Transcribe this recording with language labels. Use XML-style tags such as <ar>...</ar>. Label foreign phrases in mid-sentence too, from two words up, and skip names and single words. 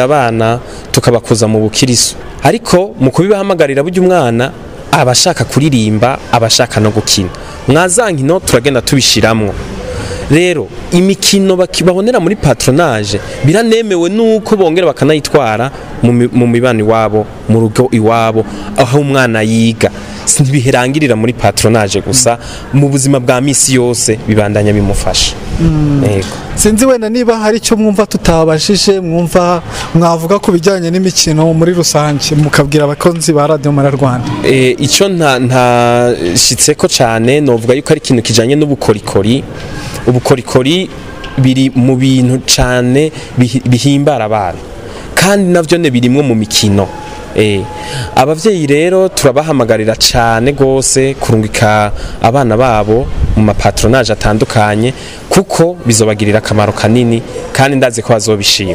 <rn>abana tukabakuza mu bukiriso ariko mu kubibahamagarira burya umwana abashaka kuririmba abashaka no gukina mwazankino turagenda tubishiramwo rero imikino babonera muri patronage biranemewe nuko bongera bakanayitwara mu mibani wabo mu rugo iwabo aho umwana yiga ntibiherangirira muri patronage gusa mu buzima bwa misi yose bibandanya bimufasha yego</rn> <rw>sinzi wenda niba hari icyo mwumva tutabashije mwumva mwavuga ku bijyanye n'imikino muri rusange mukabwira abakunzi ba Radio Mara Rwanda</rw> <rn>icyo nta shitseko cyane novuga yuko ari ikintu kijanye n'ubukorikori ubukorikori biri mu bintu cyane bihimbara abana kandi navyo ne birimwe mu mikino abavyeyi rero turabahamagarira cyane gose kurungika abana babo mu mapatronage atandukanye kuko bizobagirira akamaro kanini kandi ndazi ko bazobishima</rn>